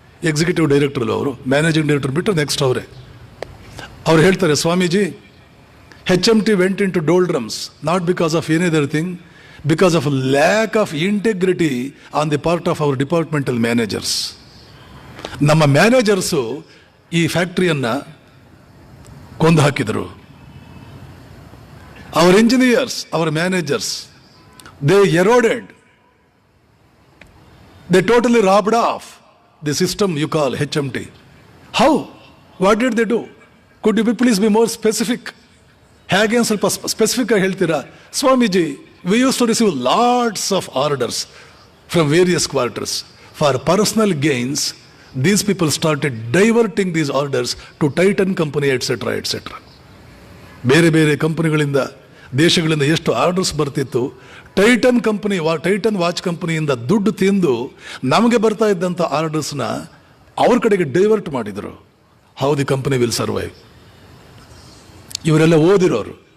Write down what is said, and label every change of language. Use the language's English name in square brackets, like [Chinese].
[Kannada] Executive director ಅವರು, managing director ಬಿಟ್ಟು next ಅವರೇ. ಅವ್ರು ಹೇಳ್ತಾರೆ, Swamiji, [English] HMT went into doldrums not because of any other thing, because of lack of integrity on the part of our departmental managers. [Kannada] ನಮ್ಮ managers ಈ ಫ್ಯಾಕ್ಟ್ರಿಯನ್ನು ಕೊಂದು ಹಾಕಿದರು. [English] Our engineers, our managers, they eroded, they totally robbed off the system you call HMT. How? What did they do? Could you please be more specific? [Kannada] ಹೇಗೆ ಒಂದು ಸ್ವಲ್ಪ specific ಆಗಿ ಹೇಳ್ತೀರಾ? [English] Swamiji, we used to receive lots of orders from various quarters. For personal gains, these people started diverting these orders to Titan company, etc., etc. [Kannada] ಬೇರೆ ಬೇರೆ ಕಂಪನಿಗಳಿಂದ, ದೇಶಗಳಿಂದ ಎಷ್ಟು ಆರ್ಡರ್ಸ್ ಬರ್ತಿತ್ತು, ಟೈಟನ್ ಕಂಪನಿ, ಟೈಟನ್ ವಾಚ್ ಕಂಪನಿಯಿಂದ ದುಡ್ಡು ತಿಂದು ನಮಗೆ ಬರ್ತಾ ಇದ್ದಂಥ ಆರ್ಡರ್ಸ್ನ ಅವ್ರ ಕಡೆಗೆ ಡೈವರ್ಟ್ ಮಾಡಿದರು. [English] How the company will survive? [Kannada] ಇವರೆಲ್ಲ ಓದಿರೋರು.